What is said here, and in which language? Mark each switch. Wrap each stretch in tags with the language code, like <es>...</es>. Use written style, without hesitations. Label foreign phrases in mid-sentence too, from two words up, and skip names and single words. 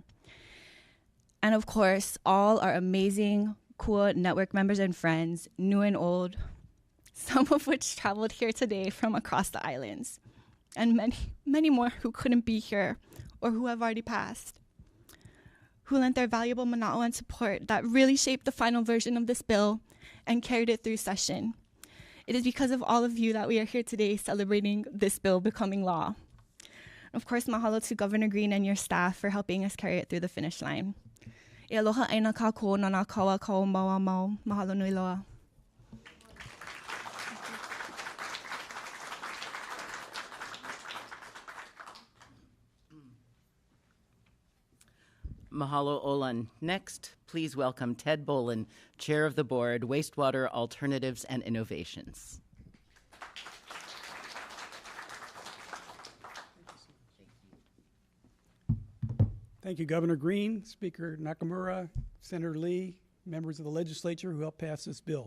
<en>And of course, all our amazing Kua network members and friends, new and old, some of which traveled here today from across the islands, and many, many more who couldn't be here or who have already passed, who lent their valuable mana'o and support that really shaped the final version of this bill and carried it through session. It is because of all of you that we are here today celebrating this bill becoming law. Of course, mahalo to Governor Green and your staff for helping us carry it through the finish line.</en> <haw>E aloha aina kākou nana kaua kau maua mau. Mahalo nui loa.</haw> <en>Mahalo Olan. Next, please welcome Ted Bolin, Chair of the Board, Wastewater Alternatives and Innovations. Thank you, Governor Green, Speaker Nakamura, Senator Lee, members of the legislature who helped pass this bill.</en>